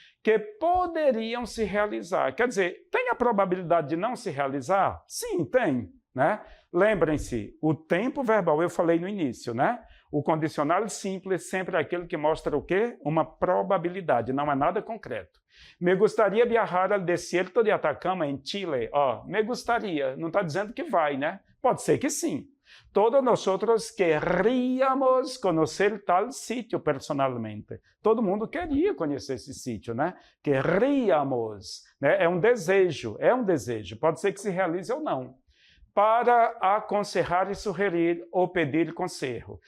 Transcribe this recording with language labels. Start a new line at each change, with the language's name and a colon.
Portuguese: Que poderiam se realizar. Quer dizer, tem a probabilidade de não se realizar? Sim, tem, né? Lembrem-se, o tempo verbal eu falei no início, né? O condicional simples sempre é aquele que mostra o quê? Uma probabilidade, não é nada concreto.
Spanish: Me gustaría viajar al desierto de Atacama,
Portuguese: em Chile. Ó, me gustaría, não está dizendo que vai, né? Pode ser que sim. Todos nós queríamos conhecer tal sítio personalmente. Todo mundo queria conhecer esse sítio, né? Queríamos, né? É um desejo. Pode ser que se realize ou não. Para aconselhar e sugerir ou pedir conselho.